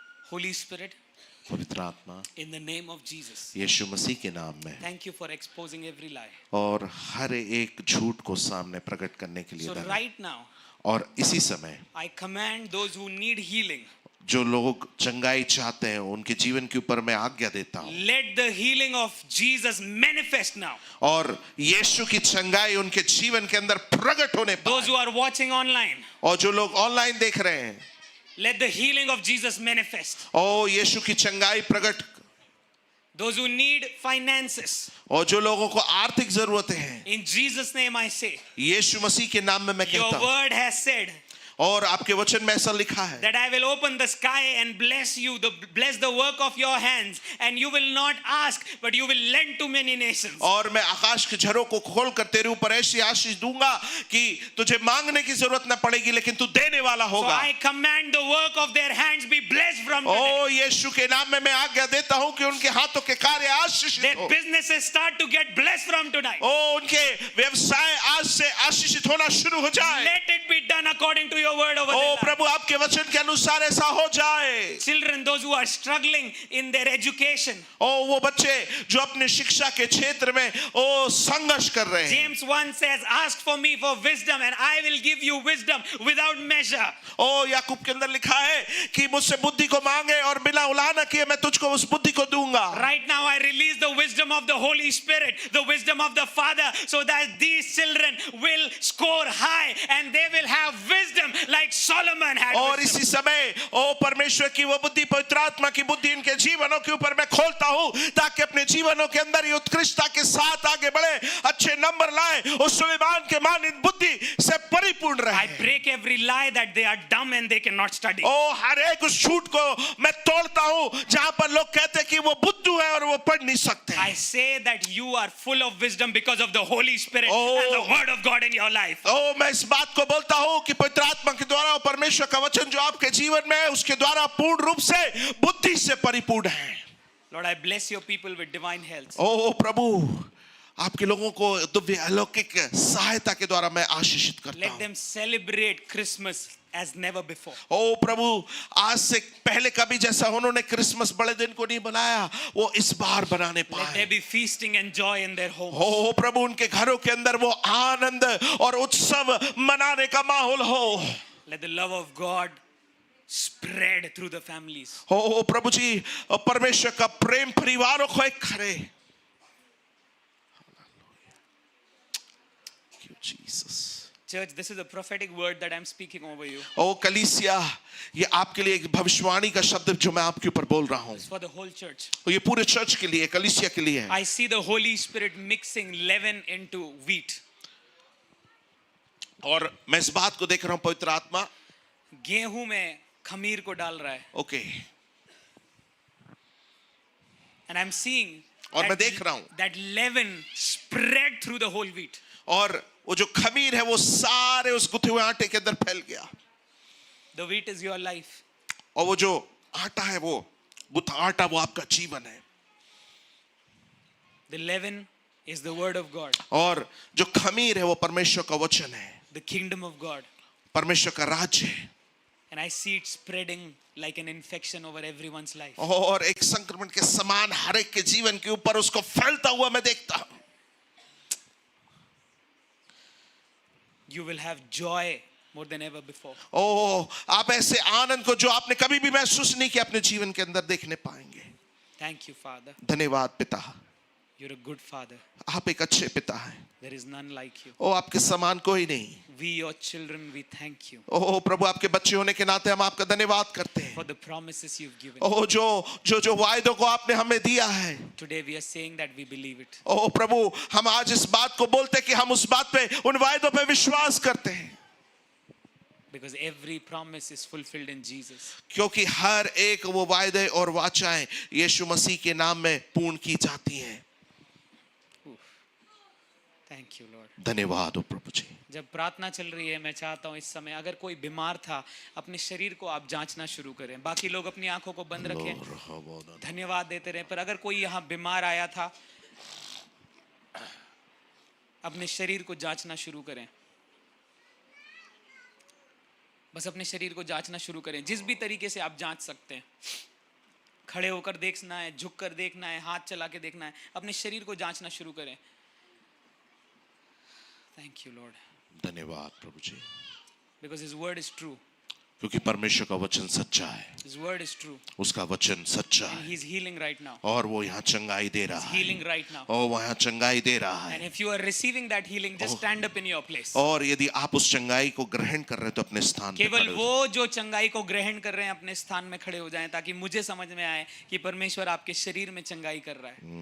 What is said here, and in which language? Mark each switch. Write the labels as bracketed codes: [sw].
[en] Holy Spirit, [hi] पवित्र आत्मा, [en] in the name of Jesus, [hi] यीशु मसीह के नाम में, [en] thank you for exposing every lie. [hi] और हर एक झूठ को सामने प्रकट करने के लिए [en] So [hi] धन्यवाद। [en] right now, [hi] और इसी समय [en] I command those who need healing, [hi] जो लोग चंगाई चाहते हैं उनके जीवन के ऊपर मैं आज्ञा देता हूँ, [en] let the healing of Jesus manifest now. [hi] और यीशु की चंगाई उनके जीवन के अंदर प्रकट होने [en] Those who [hi] पाए। [en] are watching online, [hi] और जो लोग ऑनलाइन देख रहे हैं, [en] let the healing of Jesus manifest. [hi] ओ यीशु की चंगाई प्रकट। [en] Those who need finances, [hi] और जो लोगों को आर्थिक जरूरतें हैं, [en] in Jesus' name I say, [hi] यीशु मसीह के नाम में मैं [en] your [hi] कहता हूँ, [en] word has said [hi] और आपके वचन में ऐसा लिखा है [en] that I will open the sky and bless you, bless the work of your hands, and you will not ask, but you will lend to many nations. [hi] और मैं आकाश के झरों को खोल कर तेरे ऊपर ऐसी आशीष दूंगा कि तुझे मांगने की जरूरत न पड़ेगी, लेकिन तू देने वाला [en] So [hi] होगा। [en] I command the work of their hands be blessed from today. [hi] ओ यीशु के नाम में मैं आज्ञा देता हूं कि उनके हाथों के कार्य आशीषित [en] Their [hi] हो। [en] businesses start to get blessed from tonight. [hi] ओ उनके व्यवसाय आज से आशीषित होना शुरू हो जाए। [en] Let it be done according to your word over ओ there. [hi] प्रभु आपके वचन के अनुसार ऐसा हो जाए। [en] Children, those who are struggling in their education, [hi] ओ वो बच्चे जो अपने शिक्षा के क्षेत्र में ओ संघर्ष कर रहे हैं। [en] James 1 says, ask for me for wisdom and I will give you wisdom without measure. [hi] ओ याकूब के अंदर लिखा है कि मुझसे बुद्धि को मांगे और बिना उलाहना किए मैं तुझको उस बुद्धि को दूंगा। [en] Right now I release the wisdom of the Holy Spirit, the wisdom of the Father, so that these children will score high and they will have wisdom like Solomon had [hi] और [en] wisdom. [hi] इसी समय ओ परमेश्वर की वो बुद्धि, पवित्र आत्मा की बुद्धि इनके जीवनों के ऊपर मैं खोलता हूँ, ताकि अपने जीवनों के अंदर ये उत्कृष्टता के साथ आगे बढ़े, अच्छे नंबर लाए, उस सुलेमान के मानिंद बुद्धि से परिपूर्ण [en] I [hi] रहे। [en] break every lie that they are dumb and they cannot study. [hi] ओ हर एक उस झूठ को मैं तोड़ता हूँ जहां पर लोग कहते हैं कि वो बुद्धू है और वो पढ़ नहीं सकते। [en] I say that you are full of wisdom because of the Holy Spirit Oh. and the Word of God in your life. [hi] ओ मैं इस बात को बोलता हूँ कि पवित्र आत्मा के द्वारा और परमेश्वर का वचन जो आपके जीवन में है उसके द्वारा पूर्ण रूप से बुद्धि से परिपूर्ण है। [en] Lord, I bless your people with divine health. [hi] ओ प्रभु आपके लोगों को दिव्य अलौकिक सहायता के द्वारा मैं आशीषित करता [en] Let [hi] हूँ। [en] them celebrate Christmas as never before. [hi] ओ प्रभु आज से पहले कभी जैसा उन्होंने क्रिसमस बड़े दिन को नहीं बनाया, वो इस बार बनाने [en] Let there [hi] पाए। [en] be feasting and joy in their homes. [hi] ओ प्रभु उनके घरों के अंदर वो आनंद और उत्सव मनाने का माहौल हो। [en] Let the love of God spread through the families. [hi] ओ प्रभु जी परमेश्वर का प्रेम परिवारों को एक करे। [en] Jesus. Church, this is a prophetic word that I'm speaking over you. [hi] ओ कलीसिया, ये आपके लिए एक भविष्यवाणी का शब्द जो मैं आपके ऊपर बोल रहा हूँ, [en] It's for the whole church. [hi] ये पूरे चर्च के लिए, कलीसिया के लिए है। [en] I see the Holy Spirit mixing leaven into wheat. [hi] और मैं इस बात को देख रहा हूँ पवित्र आत्मा गेहूं में खमीर को डाल रहा है. ओके, [en] And I'm seeing [hi] और मैं देख रहा हूँ [en] that leaven spread through the whole wheat. [hi] और वो जो खमीर है वो सारे उस गुथे हुए आटे के अंदर फैल गया। [en] The wheat is your life. [hi] और वो जो आटा है वो गुथा आटा वो आपका जीवन है। [en] The leaven is the word of God, [hi] और जो खमीर है वो परमेश्वर का वचन है, [en] the kingdom of God. [hi] परमेश्वर का राज्य है। [en] And I see it spreading like an infection over everyone's life. [hi] और एक संक्रमण के समान हर एक के जीवन के ऊपर उसको फैलता हुआ मैं देखता हूँ। [en] You will have joy more than ever before. [hi] ओ आप ऐसे आनंद को जो आपने कभी भी महसूस नहीं किया अपने जीवन के अंदर देखने पाएंगे। [en] Thank you, Father. [hi] धन्यवाद पिता, [en] You're a good Father. [hi] आप एक अच्छे पिता हैं। [en] There is none like you. [hi] ओ आपके समान कोई नहीं। [en] We, your children, we thank you [hi] ओ प्रभु आपके बच्चे होने के नाते हम आपका धन्यवाद करते हैं। [en] for the promises you've given. [hi] ओ जो वायदों को आपने हमें दिया है, [en] Today we are saying that we believe it. [hi] ओ प्रभु हम आज इस बात को बोलते हैं कि हम उस बात पे, उन वायदों पे विश्वास करते हैं, [en] Because every promise is fulfilled in Jesus. [hi] क्योंकि हर एक वो वायदे और वाचाएं यीशु मसीह के नाम में पूर्ण की जाती हैं। [en] Thank you, Lord. [hi] धन्यवाद हो प्रभु जी। जब प्रार्थना चल रही है, मैं चाहता हूँ इस समय अगर कोई बीमार था, अपने शरीर को आप जांचना शुरू करें। बाकी लोग अपनी आंखों को बंद रखें, धन्यवाद देते रहें। पर अगर कोई यहाँ बीमार आया था, अपने शरीर को जांचना शुरू करें। बस अपने शरीर को जांचना शुरू करें, जिस भी तरीके से आप जांच सकते हैं। खड़े होकर देखना है, झुक कर देखना है, हाथ चला के देखना है, अपने शरीर को जांचना शुरू करें. [en] thank you lord, [hi] धन्यवाद प्रभु जी, [en] Because his word is true. [hi] क्योंकि परमेश्वर का वचन सच्चा है, [en] His word is true. [hi] उसका वचन सच्चा [en] And [hi] है, [en] he's healing right now. [hi] और वो यहाँ चंगाई दे रहा है, [en] Healing right now. [hi] और वहाँ चंगाई दे रहा [en] And [hi] है. [en] if you are receiving that healing, just stand up in your place. [hi] और यदि आप उस चंगाई को ग्रहण कर रहे हैं तो अपने स्थान पे केवल खड़े हो वो जो चंगाई को ग्रहण कर रहे हैं अपने स्थान में खड़े हो जाएं, ताकि मुझे समझ में आए कि परमेश्वर आपके शरीर में चंगाई कर रहा है.